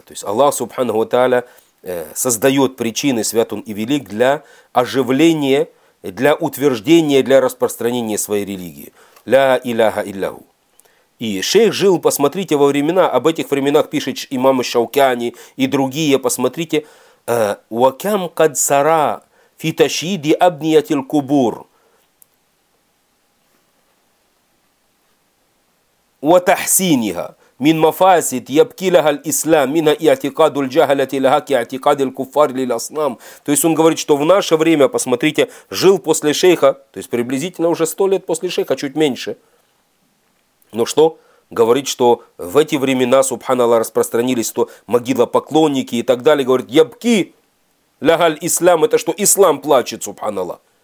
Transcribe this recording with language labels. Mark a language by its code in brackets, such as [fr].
[ru] То есть Аллах Субханаху ва Тааля создает причины, свят он и велик, для оживления, для утверждения, для распространения своей религии. Ля иляха илляху. И шейх жил, посмотрите, во времена, об этих временах пишет имам Шаукяни и другие, посмотрите, [ar] «Уакям кад сара фитащииди абниятил кубур». وتحسينها من مفاسد يبكي لها الإسلام منها اعتقاد الجهلة لها كاعتقاد الكفار للأصنام. [ru] То есть он говорит, что в наше время, посмотрите, жил после шейха, то есть приблизительно уже 100 лет после шейха, чуть меньше. Но что? Говорит, что в эти времена, субханаллах, распространились то могилопоклонники и так далее. Говорит, ябки ляха ль-ислам, это что, ислам плачет, субханаллах.